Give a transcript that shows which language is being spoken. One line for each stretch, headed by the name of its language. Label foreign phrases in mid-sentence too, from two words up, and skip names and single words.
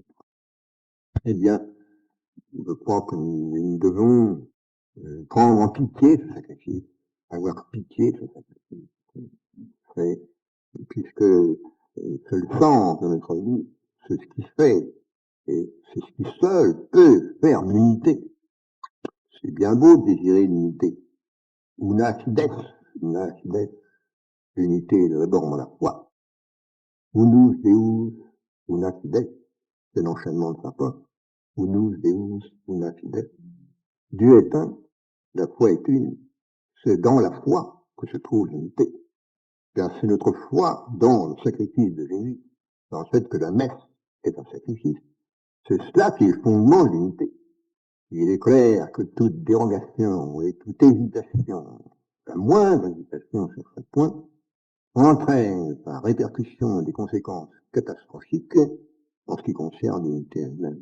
French: Eh bien, je crois que nous devons prendre en pitié ce sacrifice, avoir pitié de ce sacrifice, puisque c'est le sens de notre vie, c'est ce qui fait, et c'est ce qui seul peut faire l'unité. C'est bien beau de désirer l'unité.
Latin: Una fides,
French: l'unité d'abord dans la foi.
Latin: Unus Deus, una fides,
French: c'est l'enchaînement de Saint-Paul.
Latin: Unus Deus, una fides.
French: Dieu est un, la foi est une. C'est dans la foi que se trouve l'unité. C'est notre foi dans le sacrifice de Jésus, dans le fait que la messe est un sacrifice. C'est cela qui est le fondement de l'unité. Il est clair que toute dérogation et toute hésitation, la moindre hésitation sur ce point, entraîne par répercussion des conséquences catastrophiques en ce qui concerne l'unité elle-même.